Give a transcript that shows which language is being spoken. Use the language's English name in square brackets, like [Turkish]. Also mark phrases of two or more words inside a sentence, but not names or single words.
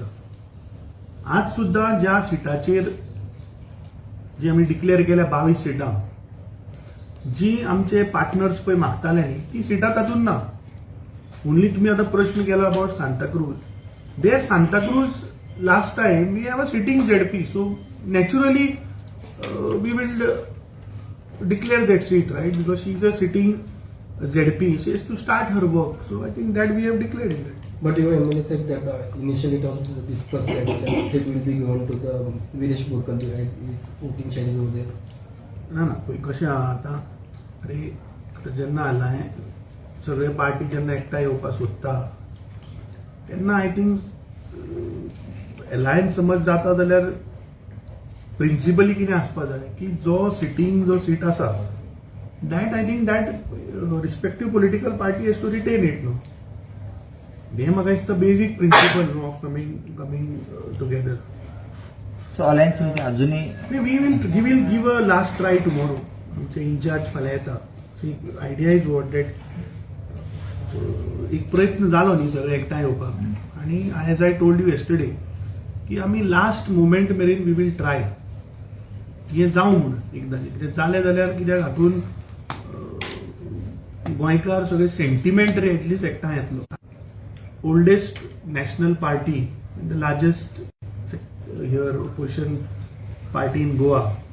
[Konkani] आज सुद्धा ज्या सिटाचेर जी आमी डिक्लेअर केल्या 22 सिटां जी आमचे पार्टनर्स पळय मागताले न्ही ती सिटां तातूंत ना। ओन्ली तुमी आतां प्रश्न केला अबाउट सांताक्रूज। [English] There Santa Cruz last time we have a sitting ZP, so naturally we will declare that seat, Right, because she is a sitting ZP. She has to start her work. So I think that we have declared it. But your MLA said that initially it was discussed that it will be given to the Viresh Borkalji, right? His voting share is over there. [Konkani] ना पळय कशें आहा आतां, अरे आतां जेन्ना आला हें सगळे पार्टी जेन्ना एकठांय येवपाक सोदता तेन्ना [English] I think [Konkani] एलायन्स समज जाता जाल्यार प्रिन्सिपली कितें आसपा जाय की जो सीट आसा [English] that I think that respective political party has to retain it, no. They [Konkani] म्हाका दिसता [English] basic principle no, of coming together. So alliance [Konkani] म्हणजे अजूनही [English] we will give a last try tomorrow. [Konkani] आमचे इन्चार्ज फाल्यां येता. [English] idea is what that [Konkani] एक प्रयत्न जालो न्ही सगळे एकठांय येवपाक आनी [English] as I told you yesterday [Konkani] की आमी [English] last moment [Konkani] मेरेन [English] we will try [Konkani] हें जावं म्हणून एकदां कितें जालें जाल्यार कित्याक हातूंत गोंयकार सगळे सेंटिमेंट रे एटलीस्ट एकठांय येतलो। [English] Oldest national party the largest here opposition party in Goa